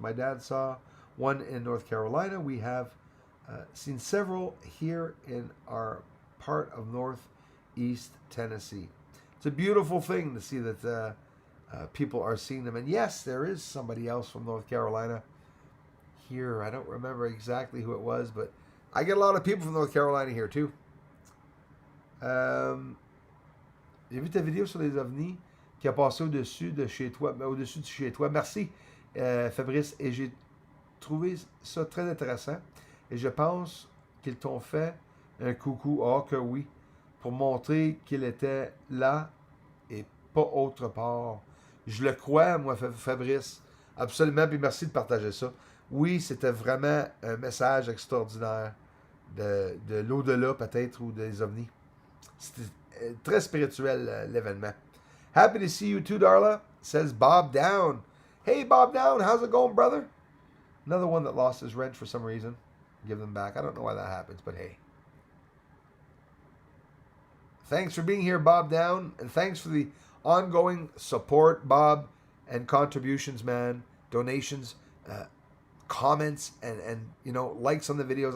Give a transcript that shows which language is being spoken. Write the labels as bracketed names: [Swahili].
[English] My dad saw one in North Carolina. We have seen several here in our part of northeast Tennessee. It's a beautiful thing to see that people are seeing them. And yes, there is somebody else from North Carolina here. I don't remember exactly who it was, but I get a lot of people from North Carolina here too. [French] J'ai vu ta vidéo sur les ovnis qui a passé au-dessus de chez toi, au-dessus de chez toi. Merci, Fabrice. Et j'ai trouvé ça très intéressant. Et je pense qu'ils t'ont fait un coucou, oh que oui, pour montrer qu'il était là et pas autre part. Je le crois, moi, Fabrice. Absolument, puis merci de partager ça. Oui, c'était vraiment un message extraordinaire de l'au-delà, peut-être, ou des ovnis. C'était très spirituel, l'événement. [English] Happy to see you too, Darla, says Bob Down. Hey, Bob Down, how's it going, brother? Another one that lost his wrench for some reason. Give them back. I don't know why that happens, but hey. Thanks for being here, Bob Down, and thanks for the ongoing support, Bob, and contributions, man, donations, comments, and you know, likes on the videos.